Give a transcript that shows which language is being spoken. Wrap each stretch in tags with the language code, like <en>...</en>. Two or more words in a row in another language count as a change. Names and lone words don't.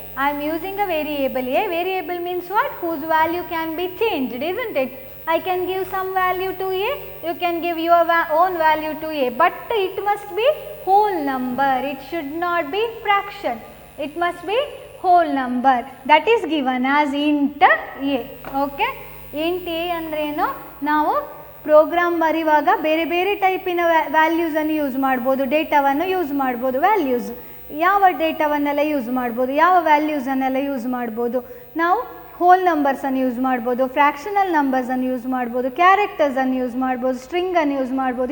<en>I am using a variable a. Variable means what? Whose value can be changed, isn't it? I can give some value to a, you can give your own value to a, but it must be whole number, it should not be fraction, it must be whole number. That is given as int a. Okay, int a andreno,</en> <kn>ನಾವು ಪ್ರೋಗ್ರಾಮ್ ಬರೆಯುವಾಗ ಬೇರೆ ಬೇರೆ</kn> <en>typina valuesannu</en> <kn>ಯೂಸ್ ಮಾಡ್ಬೋದು, ಡೇಟಾವನ್ನು ಯೂಸ್ ಮಾಡ್ಬೋದು. ವ್ಯಾಲ್ಯೂಸ್ ಯಾವ ಡೇಟಾವನ್ನೆಲ್ಲ ಯೂಸ್ ಮಾಡ್ಬೋದು, ಯಾವ ವ್ಯಾಲ್ಯೂಸನ್ನೆಲ್ಲ ಯೂಸ್ ಮಾಡ್ಬೋದು. ನಾವು</kn> <en>whole numbersannu</en> <kn>ಯೂಸ್ ಮಾಡ್ಬೋದು,</kn> <en>fractional numbersannu</en> <kn>ಯೂಸ್ ಮಾಡ್ಬೋದು, ಕ್ಯಾರೆಕ್ಟರ್ಸನ್ನು ಯೂಸ್ ಮಾಡ್ಬೋದು, ಸ್ಟ್ರಿಂಗನ್ನು ಯೂಸ್ ಮಾಡ್ಬೋದು.</kn>